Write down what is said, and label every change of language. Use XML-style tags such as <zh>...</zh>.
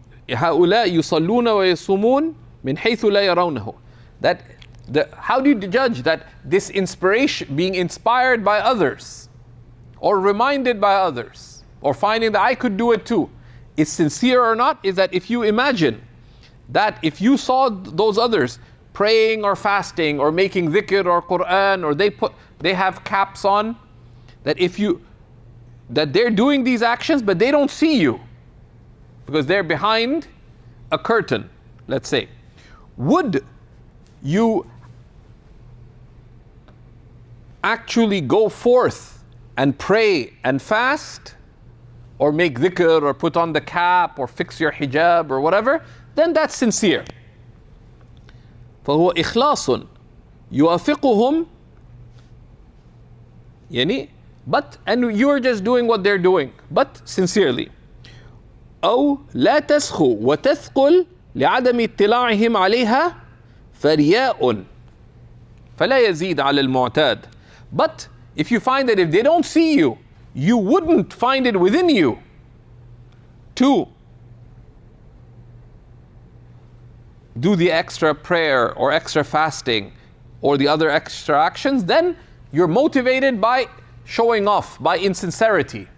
<ar>هؤلاء يصلون ويصومون من حيث لا يرونه.</ar> <en>That how do you judge that this inspiration, being inspired by others or reminded by others or finding that I could do it too, is sincere or not? Is that if you imagine that if you saw those others praying or fasting or making dhikr or Quran, or they have caps on, that that they're doing these actions but they don't see you because they're behind a curtain, let's say, would you actually go forth and pray and fast or make dhikr or put on the cap or fix your hijab or whatever? Then that's sincere.</en> <ar>فهو إخلاص يوافقهم يعني,</ar> <en>and you're just doing what they're doing, but sincerely.</en> <ar>أو لا تسخو وتثقل لعدم اطلاعهم عليها فرياء فلا يزيد على المعتاد.</ar> <en>But if you find that if they don't see you, you wouldn't find it within you to do the extra prayer or extra fasting or the other extra actions, then you're motivated by showing off, by insincerity.</en>